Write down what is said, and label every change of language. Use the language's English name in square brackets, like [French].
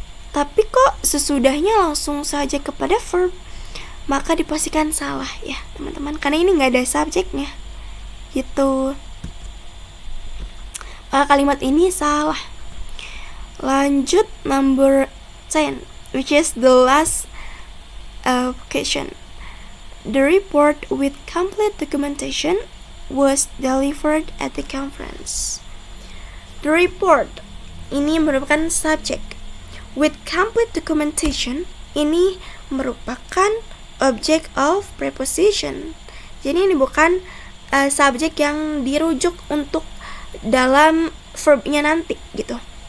[Indonesian] Tapi kok sesudahnya langsung saja kepada verb, maka dipastikan salah ya teman-teman, karena ini nggak ada subjeknya gitu. Kalimat ini salah. [English] Lanjut number 10, which is the last question. The report with complete documentation was delivered at the conference. The report [Indonesian] ini merupakan subjek. [English] With complete documentation [Indonesian] ini merupakan [English] object of preposition. [Indonesian] Jadi ini bukan subjek yang dirujuk untuk dalam verbnya nanti gitu.